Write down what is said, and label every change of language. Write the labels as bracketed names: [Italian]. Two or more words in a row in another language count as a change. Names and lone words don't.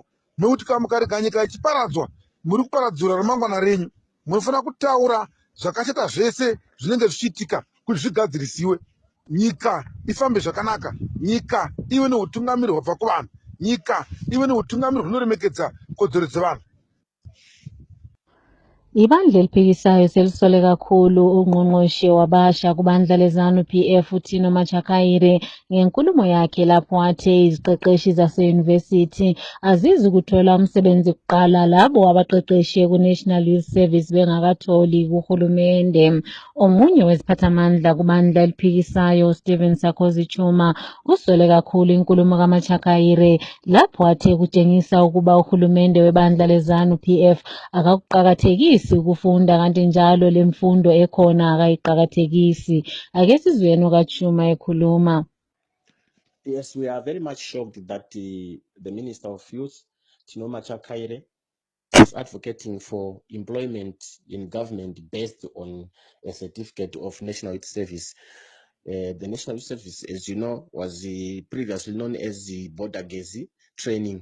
[Shona] Nokuti kana mukarega nyika ichiparadzwa, muri kuparadzura ramangwana renyu. Munofanira kutaura zvakashata zvese zvinenge zvichiitika kuti zvigadzirisiwe, nyika ifambe zvakanaka, nyika ive neutungamiri hwabva kuvanhu, nyika ive neutungamiri hunoremekedza kodzero dzevanhu. [North Ndebele] Ibandla eliphikisayo selisole kakhulu ungqongqoshe wabasha kubandla leZANU-PF uThino Machakaire ngenkulumo yakhe lapho athe iziqeqeshi zaseyunivesithi azizi kuthola umsebenzi kuqala labo abaqeqeshe ku-National Youth Service bengakatholi kuhulumende. Omunye weziphathamandla kubandla eliphikisayo Stephen Sarkozy Chuma usole kakhulu inkulumo kaMachakaire lapho athe kutshengisa ukuba uhulumende webandla leZANU-PF akakuqakathekisi ukufunda kanti njalo lemfundo ekhona akayiqakathekisi. Ake sizweni ukaChuma ekhuluma. [English] Yes, we are very much shocked that the Minister of Youth, Thino Machakaire, is advocating for employment in government based on a certificate of National Youth Service. The National Youth Service, as you know, was previously known as the Border Gezi training.